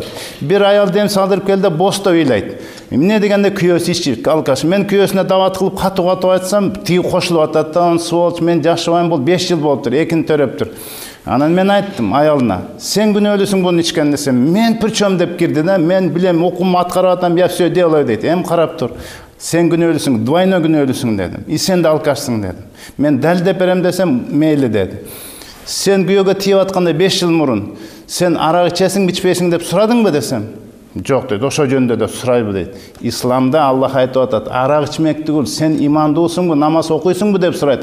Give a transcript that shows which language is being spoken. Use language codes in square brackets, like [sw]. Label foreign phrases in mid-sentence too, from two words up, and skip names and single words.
[ky] Бир аял дем салдырып келди, бостоо ыйлайт. Эмне дегенде күйөөсү иччирик, алкаш. Мен күйөөсүнө дават кылып, катуу айтсам, тиги кошулуп атат да, сволочь, мен жашабайм, бул 5 жыл болуптур, экини төрөптүр. Анан мен айттым аялына, сен күнөөлүсүң буну ичкен десем, мен причем деп кирди да, мен билем, окуум аткарып атам, [ru] я все делаю дейт. [ky] Эми карап тур. Сен күнөөлүсүң, двойной күнөөлүсүң дедим. И сен де алкашсың дедим. Мен далилдеп берем десем, мейли деди. Сен күйөөгө тийип атканда 5 жыл мурун, сен арак ичесиң, ичпейсиң деп сурадыңбы десем? Жок дейт, ошо жөнүндө да сурайбы дейт. Исламда Аллах айтып атат, арак ичмек түгүл, сен имандуусуңбу, намаз окуйсуңбу деп сурайт.